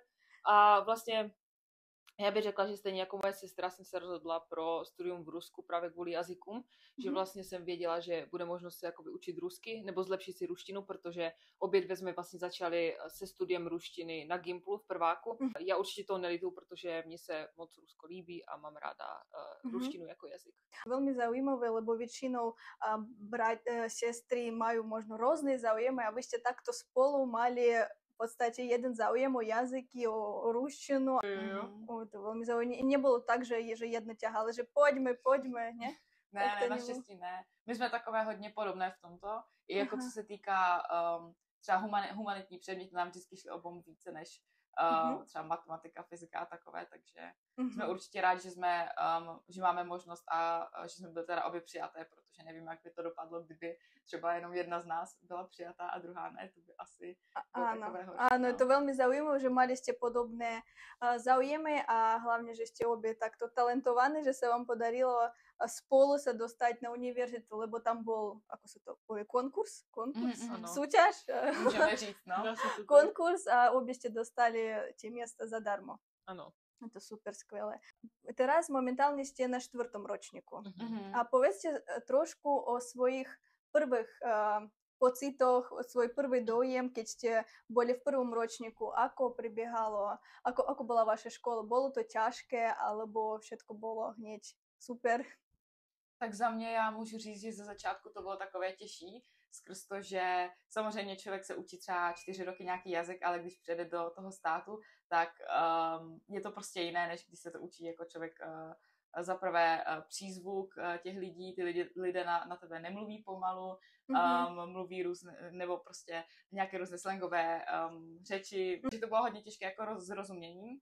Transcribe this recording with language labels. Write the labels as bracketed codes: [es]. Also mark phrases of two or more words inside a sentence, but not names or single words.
[cs] A vlastně já bych řekla, že stejně jako moje sestra jsem se rozhodla pro studium v Rusku právě kvůli jazykům, že vlastně jsem věděla, že bude možnost se jakoby učit rusky nebo zlepšit si ruštinu, protože obě dvě jsme vlastně začali se studiem ruštiny na Gimplu v prváku. Já určitě to nelituju, protože mně se moc Rusko líbí a mám ráda ruštinu jako jazyk. [sk] Veľmi zaujímavé, lebo väčšinou sestry majú možno rôzne záujmy a vy ste takto spolu mali v podstate jeden záujem o jazyky, o ruštinu. To veľmi zaujímavé. Nebylo tak, že jedna ťahala, že pojďme, ne? [cs] Ne, naštěstí ne. My jsme takové hodně podobné v tomto. I jako co se týká třeba humanitní předměty, nám vždycky šly obou více než třeba matematika, fyzika a takové, takže jsme určitě rádi, že máme možnost a že jsme byli teda obě přijaté, protože nevím, jak by to dopadlo, kdyby třeba jenom jedna z nás byla přijatá a druhá ne, to by asi bylo takové horší. [sk] Áno, to veľmi zaujímavé, že mali ste podobné záujmy a hlavne, že ste obie takto talentované, že sa vám podarilo spolu sa dostať na univerzitu, lebo tam bol, ako sa to povie, konkurs? Súťaž? [cs] Můžeme říct, no. [sk] Konkurs a obie ste dostali tie miesta zadarmo. [cs] Ano. [sk] To super skvelé. Teraz momentálne ste na 4. ročníku. A povedzte trošku o svojich prvých pocitoch, o svoj prvý dojem, keď ste boli v 1. ročníku. Ako prebiehalo, ako bola vaša škola? Bolo to ťažké, alebo všetko bolo hneď super? [cs] Tak za mě já můžu říct, že ze začátku to bylo takové těžší, skrz to, že samozřejmě člověk se učí třeba 4 roky nějaký jazyk, ale když přijde do toho státu, tak je to prostě jiné, než když se to učí jako člověk za prvé přízvuk těch lidí, ty lidé na tebe nemluví pomalu, mluví různé, nebo prostě nějaké různé slangové řeči, že to bylo hodně těžké jako s rozuměním.